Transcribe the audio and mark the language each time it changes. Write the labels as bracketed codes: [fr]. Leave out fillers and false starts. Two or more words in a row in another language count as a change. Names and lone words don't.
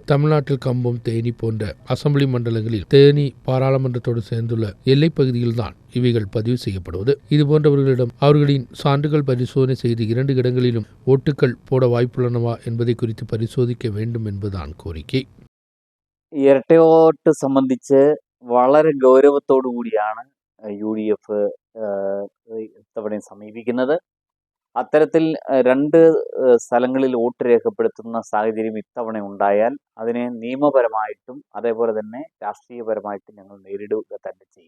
[ta] தமிழ்நாட்டில் கம்பம், தேனி போன்ற அசம்பிளி மண்டலங்களில் தேனி பாராளுமன்றத்தோடு சேர்ந்துள்ள எல்லைப் பகுதியில்தான் இவைகள் பதிவு செய்யப்படுவது. இதுபோன்றவர்களிடம் அவர்களின் சான்றுகள் பரிசோதனை செய்து 2 இடங்களிலும் ஓட்டுகள் போட வாய்ப்புள்ளனவா என்பதை குறித்து பரிசோதிக்க வேண்டும் என்பதுதான் கோரிக்கை. [ml] ഇരട്ടയോട്ട് സംബന്ധിച്ച് വളരെ ഗൗരവത്തോടു കൂടിയാണ് UDF ഇത്തവണയും സമീപിക്കുന്നത്. അത്തരത്തിൽ 2 സ്ഥലങ്ങളിൽ വോട്ട് രേഖപ്പെടുത്തുന്ന സാഹചര്യം ഇത്തവണ ഉണ്ടായാൽ അതിനെ നിയമപരമായിട്ടും അതേപോലെ തന്നെ രാഷ്ട്രീയപരമായിട്ടും ഞങ്ങൾ നേരിടുക തന്നെ ചെയ്യും.